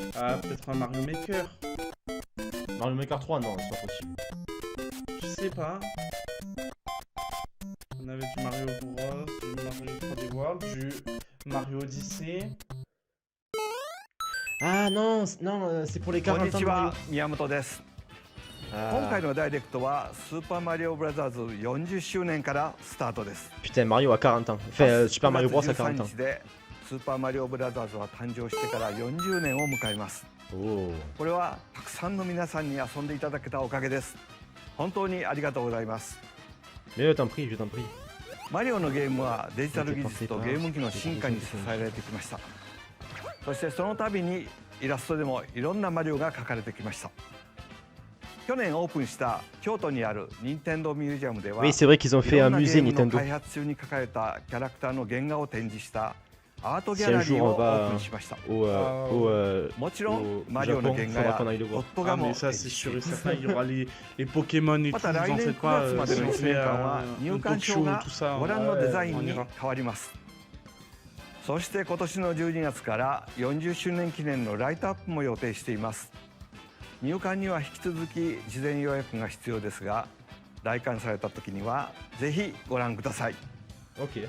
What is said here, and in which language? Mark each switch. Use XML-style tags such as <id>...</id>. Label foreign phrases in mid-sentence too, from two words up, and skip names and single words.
<fr>Ah, peut-être un Mario Maker. Mario Maker 3 non, c'est pas possible. Je sais pas. On avait du Mario Bros, du Mario 3D World, du Mario Odyssey. Ah non, non, c'est pour les</fr> <ja>こん</ja> <fr>40 ans</fr> <ja>にち</ja> <fr>de Mario.</fr> <ja>は、宮本です。今</ja> <fr>Ah.</fr> <ja>回のダイレクトはスーパーマリオブラザーズ40周年からスタートです。</ja> <fr>Putain, Mario a 40 ans. Enfin, Super Mario Bros a 40 9 ans.</fr> <ja>月13日でスーパーマリオブラザーズは誕生してから40年を迎えます。</ja> <fr>Oh.</fr> <ja>これはたくさんの皆さんに遊んでいただけたおかげです。本当にありがとうございます。</ja> <fr>Mais je t'en prie, je t'en prie.</fr> <ja>マリオのゲームはデジタル技術とゲーム機の進化に支えられてきました。そしてその度にイラストでもいろんなマリオが描かれてきました。去年オープンした京都にある任天堂ミュージアムでは</ja> <fr>Oui, c'est vrai qu'ils ont</fr> <ja>い</ja> <fr>fait</fr> <ja>ろ</ja> <fr>un</fr> <ja>んなゲ</ja> <fr>musée</fr> <ja>ームの</ja> <fr>Nintendo.</fr> <ja>開発中に描かれたキャラクターの原画を展示したアートギャ</ja> <fr>Si</fr> <ja>ラ</ja> <fr>un</fr> <ja>リー</ja> <fr>jour</fr> <ja>を</ja> <fr>on</fr> <ja>オー</ja> <fr>va</fr> <ja>プンしました。</ja> <fr>au</fr> <ja>もちろん</ja> <fr>au</fr> <ja>マリオの</ja> <fr>Japon,</fr> <ja>原画</ja> <fr>faudra</fr> <ja>や</ja> <fr>qu'on aille le</fr> <ja>ポッ</ja> <fr>voir.</fr> <ja>ト</ja> <fr>Ah,</fr> <ja>ガも</ja> <fr>mais ça,</fr> <ja>展</ja> <fr>c'est</fr> <ja>示</ja> <fr>sûr et</fr> <ja>し</ja> <fr>certain. Il y aura les Pokémon et</fr> <ja>ま</ja> <fr>tout.</fr> <ja>た</ja> <fr>Vous</fr> <ja>来</ja> <fr>en</fr> <ja>年</ja> <fr>faites 9 pas.</fr> <ja>月まで</ja> <fr>Si</fr> <ja>の</ja> <fr>on 1 fait</fr> <ja>年間は</ja> <fr>un</fr> <ja>入</ja> <fr>talk</fr> <ja>館証</ja> <fr>show,</fr> <ja>が</ja> <fr>tout ça.</fr> <ja>ご覧のデザイン</ja> <fr>on</fr> <ja>に</ja> <fr>ira.</fr> <ja>変わります。そして今年の12月から40周年記念のライトアップも予定しています。入館には引き続き事前予約が必要ですが、来館された時にはぜひご覧ください。</ja> <fr>Ok.</fr>